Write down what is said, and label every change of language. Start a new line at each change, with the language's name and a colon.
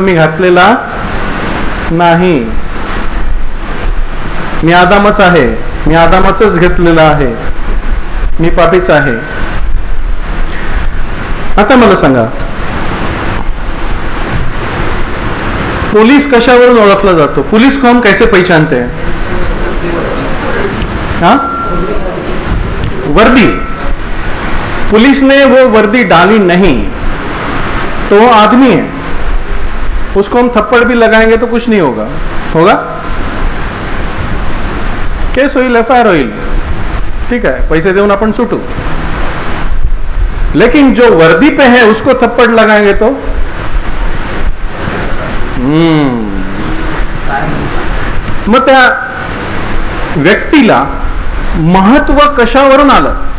Marathi: मी घातलेला नाही, मी आदामच आहे, मी आदामाचंच घेतलेलं आहे, मी पापीच आहे. आता मला सांगा, पुलिस कशावरून ओळखला जातो?
Hindi: पुलिस को हम कैसे पहचानते हैं? हाँ, वर्दी. पुलिस ने वो वर्दी डाली नहीं तो वो आदमी है, उसको हम थप्पड़ भी लगाएंगे तो कुछ नहीं होगा.
Marathi: केस होईल, FIR होईल,
Hindi: ठीक है,
Marathi: पैसे देऊन आपण सुटू.
Hindi: लेकिन जो वर्दी पे है उसको थप्पड़ लगाएंगे तो
Marathi: मग त्या व्यक्तीला महत्व कशावरून आलं?